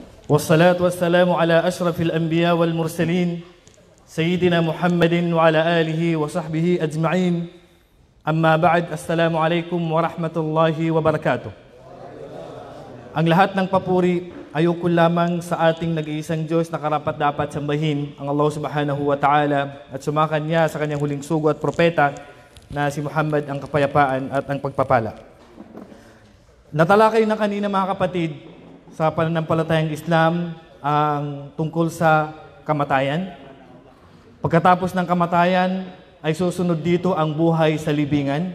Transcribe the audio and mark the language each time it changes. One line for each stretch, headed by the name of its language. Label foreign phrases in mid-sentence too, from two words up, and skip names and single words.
Arabic: والصلاة والسلام على أشرف الأنبياء والمرسلين سيدنا محمد وعلى آله وصحبه أجمعين. أما بعد, السلام عليكم ورحمة الله وبركاته.
Filipino: Ang lahat ng papuri ay ukol lamang sa ating nag-iisang Diyos na karapat-dapat sambahin, ang Allah
Arabic: سبحانه وتعالى,
Filipino: at sumakan niya sa kanyang huling sugo at propeta na si Muhammad, ang kapayapaan at ang pagpapala. Natalakay na kanina mga kapatid sa pananampalatayang Islam ang tungkol sa kamatayan. Pagkatapos ng kamatayan ay susunod dito ang buhay sa libingan.